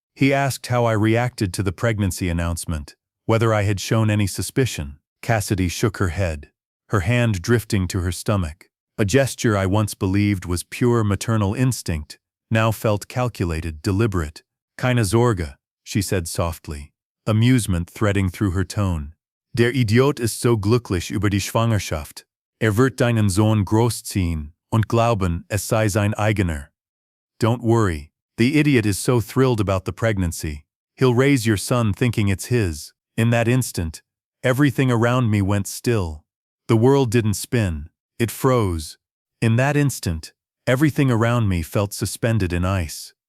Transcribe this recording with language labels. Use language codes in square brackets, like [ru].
[en] He asked how I reacted to the pregnancy announcement, whether I had shown any suspicion. Cassidy shook her head, her hand drifting to her stomach. A gesture I once believed was pure maternal instinct, now felt calculated, deliberate. [de] Keine Sorge, [en] she said softly, amusement threading through her tone. [de] Der Idiot ist so glücklich über die Schwangerschaft. Wird deinen Sohn großziehen und glauben, es sei sein eigener. [en] Don't worry, the idiot is so thrilled about the pregnancy. He'll raise your son thinking it's his. In that instant, everything around me went still. The world didn't spin, it froze. In that instant, everything around me felt suspended in ice.